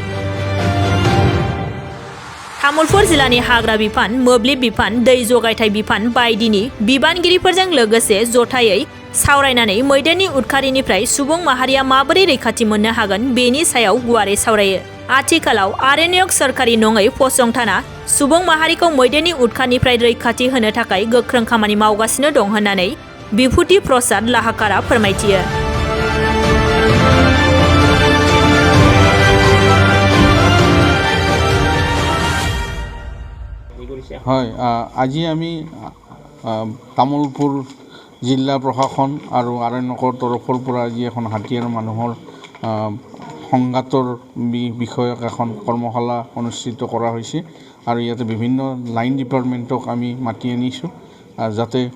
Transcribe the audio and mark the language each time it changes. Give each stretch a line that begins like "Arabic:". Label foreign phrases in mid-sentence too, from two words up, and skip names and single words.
Bodo: तामुलपुर जिल्लानि हाग्रा बिफान, मोब्लिब बिफान, दै जगायथाय बिफान बायदिनि बिबानगिरिफोरजों लोगोसे जथायै सावरायनानै मैदेरनि उदखारिनिफ्राय सुबुं माहारिया माबोरै रैखाथि मोननो हागोन बेनि सायाव गुवारै सावरायो। आथिखालाव आरण्यक सरकारि नङै फसंथाना सुबुं माहारिखौ मैदेरनि उदखारनिफ्राय रैखाथि होनो थाखाय गोख्रों खामानि मावगासिनो दं होननानै बिभुति प्रसाद लाहाकारा फोरमायथियो।
Assamese: হয়, আজি আমি তামোলপুৰ জিলা প্ৰশাসন আৰু আৰণ্যকৰ তৰফৰ পৰা আজি এখন হাতী আৰু মানুহৰ সংঘাতৰ বিষয়ক এখন কৰ্মশালা অনুষ্ঠিত কৰা হৈছে আৰু ইয়াতে বিভিন্ন
English: line department
Assamese: আমি মাতি আনিছোঁ যাতে